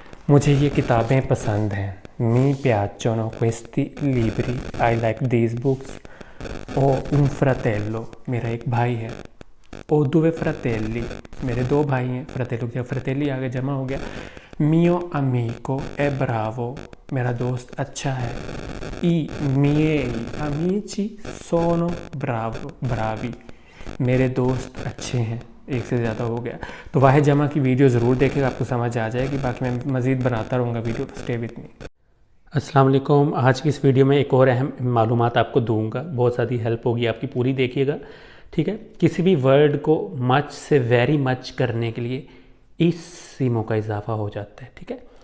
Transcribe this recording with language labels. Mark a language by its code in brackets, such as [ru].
[hi] मुझे ये किताबें पसंद हैं, [it] मी piacciono questi libri, [en] I like these books. [it] ओ un fratello, [hi] मेरा एक भाई है। [it] ओ due fratelli, [hi] मेरे 2 भाई हैं। फ्रतेलो की फ्रतेली आगे जमा हो गया। [it] mio amico è bravo, [hi] मेरा दोस्त अच्छा है। [it] i miei amici sono bravi, [hi] मेरे दोस्त अच्छे हैं। एक से ज़्यादा हो गया। तो वाहिद जमा की वीडियो ज़रूर देखेगा, आपको समझ आ जाएगी। बाकी मैं मज़ीद बनाता रहूँगा वीडियो, [en] Stay with me. [hi] अस्सलाम वालेकुम। आज की इस वीडियो में एक और अहम मालूमात आपको दूंगा, बहुत ज़्यादा हेल्प होगी आपकी, पूरी देखिएगा, ठीक है। किसी भी वर्ड को मच से वेरी मच करने के लिए इस सीमो का इजाफा हो जाता है, ठीक है।